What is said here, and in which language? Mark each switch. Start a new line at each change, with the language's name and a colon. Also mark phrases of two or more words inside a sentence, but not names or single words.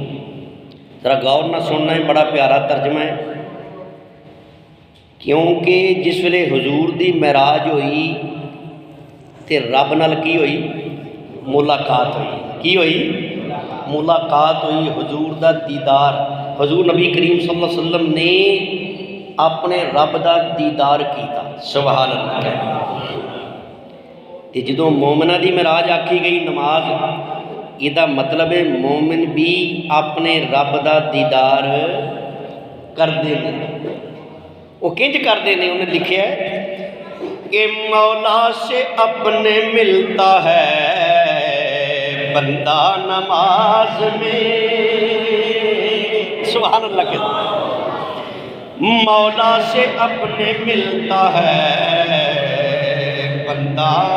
Punjabi: ذرا غور نہ سننا ہے، بڑا پیارا ترجمہ ہے، کیونکہ جس ویلے حضور دی معراج ہوئی تے رب نال کی ہوئی، ملاقات ہوئی، کی ہوئی ملاقات ہوئی، حضور دا دیدار، حضور نبی کریم صلی اللہ علیہ وسلم نے اپنے رب دا دیدار کیتا،
Arabic: سبحان اللہ
Urdu: کہتے ہیں۔
Punjabi: تے جدوں مومنہ دی معراج آکھی گئی نماز، یہ دا مطلب ہے مومن بھی اپنے رب دا دیدار کردے نے۔ وہ کنج کردے نے؟
Urdu: انہیں لکھیا ہے کہ مولا سے اپنے ملتا ہے بندہ نماز میں،
Arabic: سبحان اللہ
Urdu: کہتے ہیں، مولا سے اپنے ملتا ہے بندہ